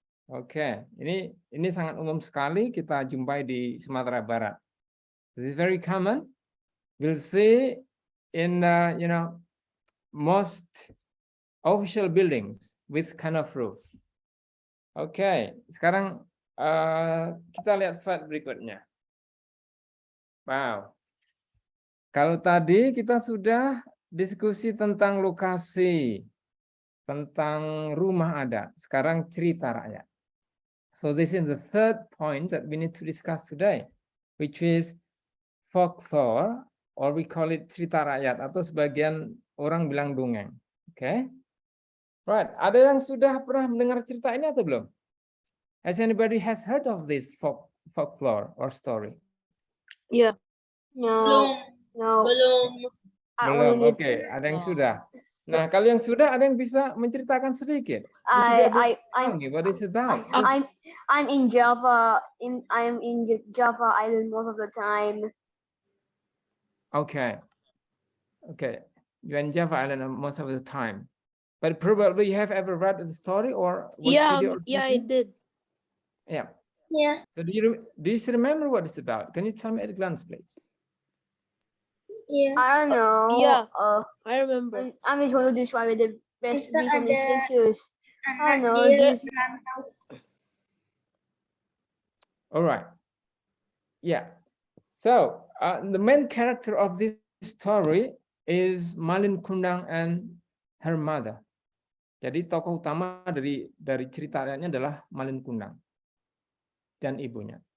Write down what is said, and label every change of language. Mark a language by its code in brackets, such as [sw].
[id] Oke, ini sangat umum sekali kita jumpai di Sumatera Barat. [en] This is very common. We'll see in most official buildings with kind of roof. [id] Oke, sekarang kita lihat slide berikutnya. Wow. Kalau tadi kita sudah diskusi tentang lokasi, tentang rumah adat, sekarang cerita rakyat. [en] So this is the third point that we need to discuss today, which is folklore, or we call it cerita rakyat, [id] atau sebagian orang bilang dongeng. [en] Okay? [id] Right, ada yang sudah pernah mendengar cerita ini atau belum? [en] Has anybody has heard of this folklore or story? Yeah. No. [id] Belum. Oke, ada yang sudah. Nah, kalau yang sudah, ada yang bisa menceritakan sedikit. [en] What is it about? I'm in Java. I'm in Java Island most of the time. Okay. You're in Java Island most of the time. But probably you have ever read the story or watched video? Yeah, I did. Yeah. Yeah. So do you still remember what it's about? Can you tell me at a glance, please? Yeah. I don't know. Yeah. I remember. I'm just going to describe the best recent pictures. I don't know. All right. Yeah. So the main character of this story is Malin Kundang and her mother. [id] Jadi tokoh utama dari cerita rakyatnya adalah Malin Kundang dan ibunya.